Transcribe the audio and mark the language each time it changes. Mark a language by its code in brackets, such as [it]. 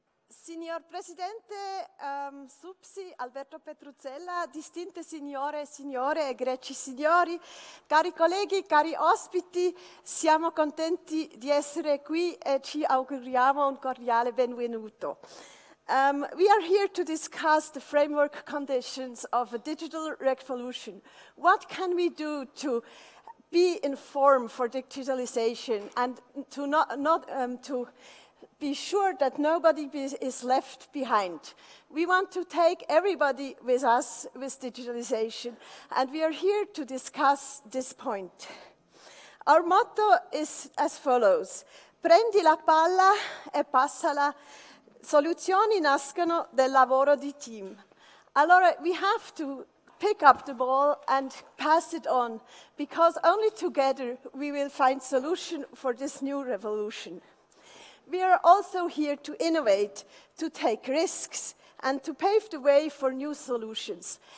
[it] Signor Presidente Supsi, Alberto Petruzzella, distinte signore e signore, egregi signori, cari colleghi, cari ospiti, siamo contenti di essere qui e ci auguriamo un cordiale benvenuto. [en] We are here to discuss the framework conditions of a digital revolution. What can we do to be informed for digitalization and to be sure that nobody is left behind? We want to take everybody with us with digitalization, and we are here to discuss this point. Our motto is as follows: [it] prendi la palla e passala. Soluzioni nascono del lavoro di team. [en] Allora, we have to pick up the ball and pass it on, because only together we will find solution for this new revolution. We are also here to innovate, to take risks, and to pave the way for new solutions.